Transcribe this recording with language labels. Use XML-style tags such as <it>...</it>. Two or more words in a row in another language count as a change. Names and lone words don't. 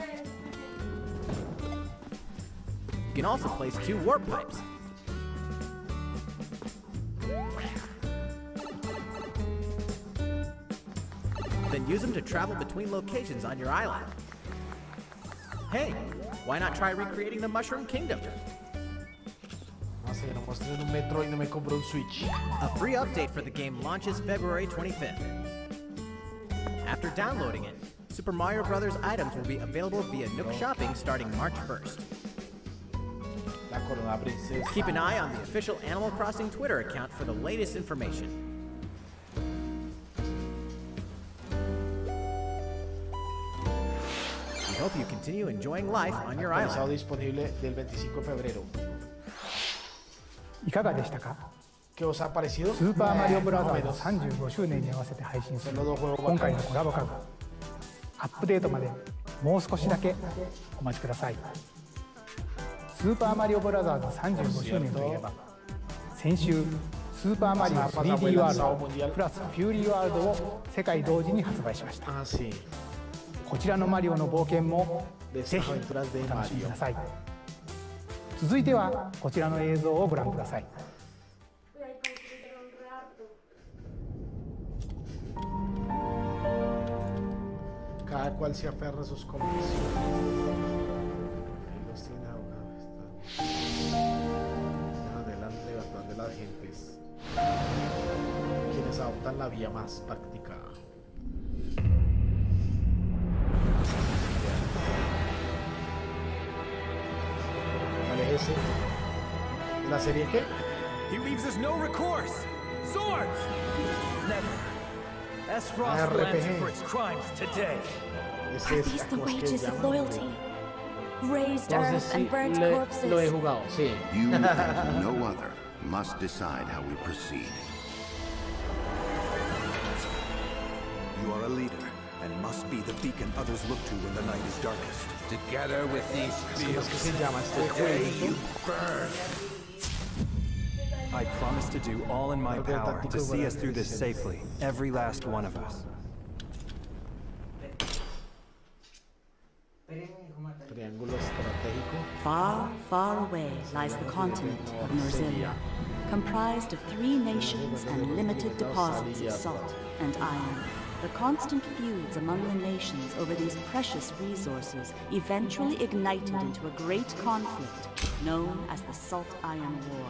<en>You can also place 2 warp pipes. Then use them to travel between locations on your island. Hey, why not try recreating the Mushroom Kingdom?</en> <es>No sé, no mostré un Metro y no me compró un Switch.</es> <en>A free update for the game launches February 25th. After downloading it, Super Mario Bros. Items will be available via Nook Shopping starting March 1st.</en> <es>La corona princesa.</es> <en>Keep an eye on the official Animal Crossing Twitter account for the latest information. We hope you continue enjoying life on your</en> <es>Actualizado</es> <en>island.</en> <es>disponible del 25 de febrero.</es> <ja>いかがでしたか？</ja> <es>¿Qué os ha parecido?</es> <ja>スーパーマリオブラザーズ</ja> <es>Más o menos.</es> <ja>35 周年に合わせて配信する</ja> <es>Son los dos juegos</es> <ja>今回の</ja> <es>bacanos.</es> <ja>コラボ家具、アップデートまでもう少しだけお待ちください。スーパーマリオブラザーズ35周年といえば、先週スーパーマリオ 3D ワールドプラスフューリーワールドを世界同時に発売しました。</ja> <es>Ah, sí.</es> <ja>こちらのマリオの冒険も</ja> <es>De</es> <ja>ぜ</ja> <es>estas</es> <ja>ひ</ja> <es>aventuras de</es> <ja>お楽しみく</ja> <es>Mario.</es> <ja>ださい。続いてはこちらの映像をご覧ください。</ja> <es>Cada cual se aferra a sus convicciones. Ahí los tiene ahogados. Adelante, libertad de las gentes. Quienes adoptan la vía más práctica. ¿Cuál es ese? ¿La serie qué?</es> <en>He leaves us no recourse. Swords! Never. Aspros will RPG. answer for its crimes today.</en> <es>Ese</es> <en>Are</en> <es>es</es> <en>these the</en> <es>¿cómo es que</es> <en>wages</en> <es>se</es> <en>of</en> <es>llama?</es> <en>loyalty? Raised</en> <es>Entonces</es> <en>earth</en> <es>sí,</es> <en>and burnt</en> <es>lo he</es> <en>corpses.</en> <es>jugado, sí.</es> <en>You and no other must decide how we proceed. You are a leader and must be the beacon others look to when the night is darkest. Together with these ¿Cómo es que se llama este today jueguito? you burn. I promise to do all in my power to see us through this safely, every last one of us.</en> <es>Triángulo estratégico.</es> <en>Far, far away lies the continent of Nerzilia, comprised of 3 nations and limited deposits of salt and iron. The constant feuds among the nations over these precious resources eventually ignited into a great conflict known as the Salt Iron War.</en>